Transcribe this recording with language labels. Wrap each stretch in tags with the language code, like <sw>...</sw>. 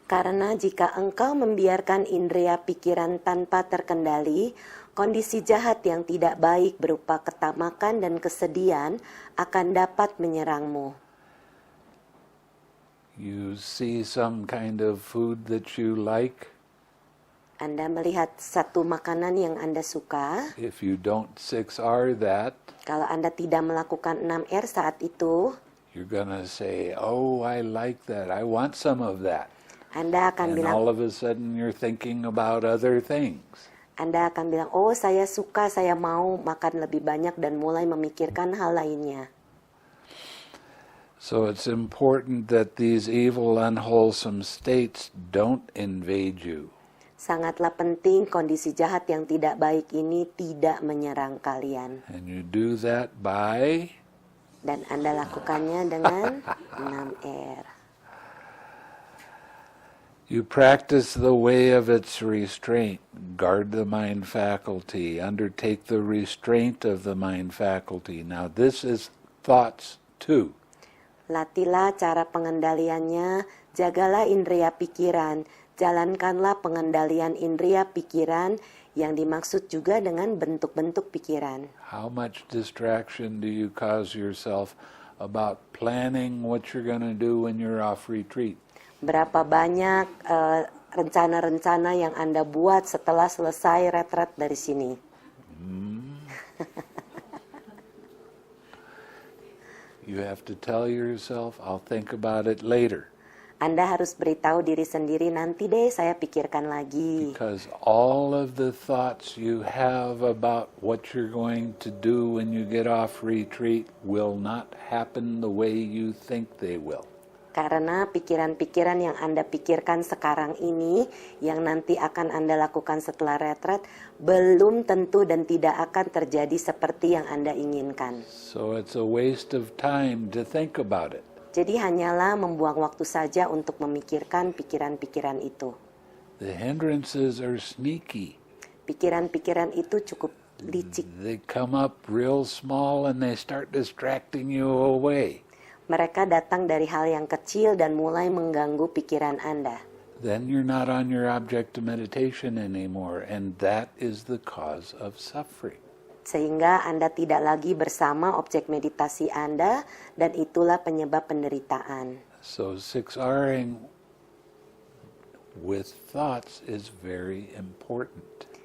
<id>Karena jika engkau membiarkan indria pikiran tanpa terkendali, kondisi jahat yang tidak baik berupa ketamakan dan kesedihan akan dapat menyerangmu.</id> <en>You see some kind of food that you like.</en> <id>Anda melihat satu makanan yang Anda suka.</id> <en>If you don't 6R that,</en> <id>Kalau Anda tidak melakukan 6R saat itu,</id> <en>you're gonna say, "Oh, I like that. I want some of that."</en> <id>Anda akan</id> <en>And</en> <id>bilang,</id> <en>all of a sudden you're thinking about other things.</en> <id>Anda akan bilang, oh saya suka, saya mau makan lebih banyak dan mulai memikirkan hal lainnya.</id> <en>So it's important that these evil, unwholesome states don't invade you.</en> <id>Sangatlah penting kondisi jahat yang tidak baik ini tidak menyerang kalian.</id> <en>And you do that by</en> <id>Dan Anda lakukannya dengan 6R.</id> <en>you practice the way of its restraint, guard the mind faculty, undertake the restraint of the mind faculty. Now this is thoughts too.</en> <id>Latilah cara pengendaliannya, jagalah indria pikiran, jalankanlah pengendalian indria pikiran yang dimaksud juga dengan bentuk-bentuk pikiran.</id> <en>How much distraction do you cause yourself about planning what you're going to do when you're off retreat?</en> <id>Berapa banyak rencana-rencana yang Anda buat setelah selesai retret dari sini?</id> <en>You have to tell yourself, I'll think about it later.</en> <id>Anda harus beritahu diri sendiri, nanti deh saya pikirkan lagi.</id> <en>Because all of the thoughts you have about what you're going to do when you get off retreat will not happen the way you think they will.</en> <id>Karena pikiran-pikiran yang Anda pikirkan sekarang ini, yang nanti akan Anda lakukan setelah retret, belum tentu dan tidak akan terjadi seperti yang Anda inginkan.</id> <en>So it's a waste of time to think about it.</en> <id>Jadi hanyalah membuang waktu saja untuk memikirkan pikiran-pikiran itu.</id> <en>The hindrances are sneaky.</en> <id>Pikiran-pikiran itu cukup licik.</id> <en>They come up real small and they start distracting you away.</en> <id>Mereka datang dari hal yang kecil dan mulai mengganggu pikiran Anda.</id> <en>Then you're not on your object of meditation anymore, and that is the cause of suffering.</en> <id>sehingga Anda tidak lagi bersama objek meditasi Anda, dan itulah penyebab penderitaan.</id> <en>So 6Ring with thoughts is very important.</en>